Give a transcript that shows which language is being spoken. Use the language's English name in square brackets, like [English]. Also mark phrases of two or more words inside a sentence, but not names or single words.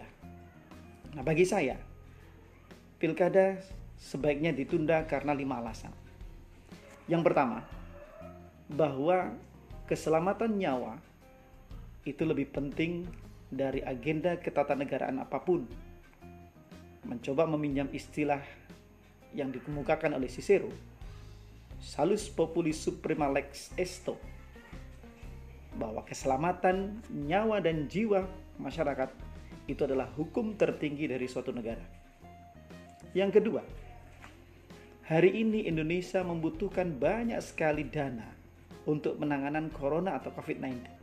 [Indonesian] Nah, bagi saya, pilkada sebaiknya ditunda karena 5 alasan. Yang pertama, bahwa keselamatan nyawa itu lebih penting dari agenda ketatanegaraan apapun. Mencoba meminjam istilah yang dikemukakan oleh Cicero, [Latin] salus populi suprema lex esto, [Indonesian] bahwa keselamatan nyawa dan jiwa masyarakat itu adalah hukum tertinggi dari suatu negara. Yang kedua, hari ini Indonesia membutuhkan banyak sekali dana untuk penanganan corona atau COVID-19.